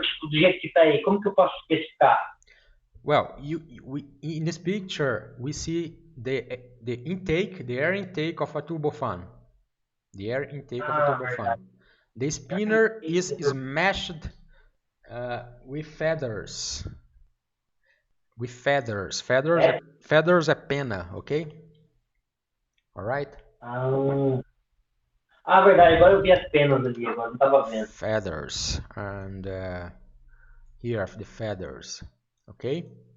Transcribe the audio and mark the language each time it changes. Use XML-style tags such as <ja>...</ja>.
<pt>Tipo, do jeito que está aí, como que eu posso especificar?</pt> <en>Well, in this picture we see the intake, the air intake of a turbofan. The air intake of a turbofan. The spinner is smashed with feathers. With feathers. Feathers</en> <pt>é pena,</pt> <en>okay? Alright?</en> <pt>Verdade, agora eu vi as penas ali, agora não estava vendo.</pt> <en>Feathers. And here are the feathers. Okay?</en>